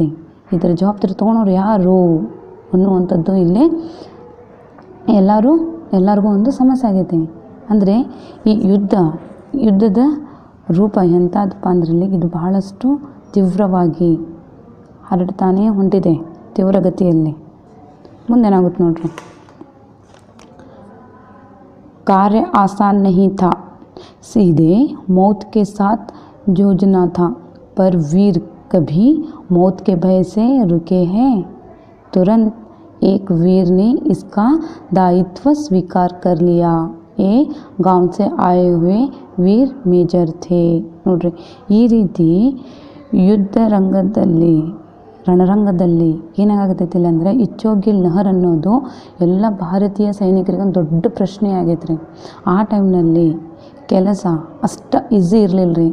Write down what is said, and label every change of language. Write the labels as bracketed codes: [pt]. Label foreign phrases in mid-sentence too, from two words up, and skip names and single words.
[kn] ಇದರ ಜವಾಬ್ದಾರಿ ತೊಗೊಳೋರು ಯಾರು ಅನ್ನುವಂಥದ್ದು ಇಲ್ಲಿ ಎಲ್ಲರಿಗೂ ಒಂದು ಸಮಸ್ಯೆ ಆಗೈತಿ. ಅಂದರೆ ಈ ಯುದ್ಧದ ರೂಪ ಎಂಥದಪ್ಪ ಅಂದ್ರೆ ಇದು ಬಹಳಷ್ಟು ತೀವ್ರವಾಗಿ ಹರಡ್ತಾನೇ ಹೊಂಟಿದೆ ತೀವ್ರಗತಿಯಲ್ಲಿ. ಮುಂದೇನಾಗುತ್ತೆ ನೋಡ್ರಿ. [hi] कार्य आसान नहीं था, सीधे मौत के साथ जूझना था, पर वीर कभी मौत के भय से रुके हैं. तुरंत एक वीर ने इसका दायित्व स्वीकार कर लिया. ये गांव से आए हुए वीर मेजर थे. [kn] ನೋಡ್ರಿ, ಈ ರೀತಿ ರಣರಂಗದಲ್ಲಿ ಏನಾಗತ್ತೈತಿಲ್ಲ ಅಂದರೆ ಇಚ್ಚೋಗಿಲ್ ನಹರ್ ಅನ್ನೋದು ಎಲ್ಲ ಭಾರತೀಯ ಸೈನಿಕರಿಗೆ ಒಂದು ದೊಡ್ಡ ಪ್ರಶ್ನೆ ಆಗೈತೆ ರೀ. ಆ ಟೈಮ್ನಲ್ಲಿ ಕೆಲಸ ಅಷ್ಟು ಈಸಿ ಇರಲಿಲ್ಲ ರೀ.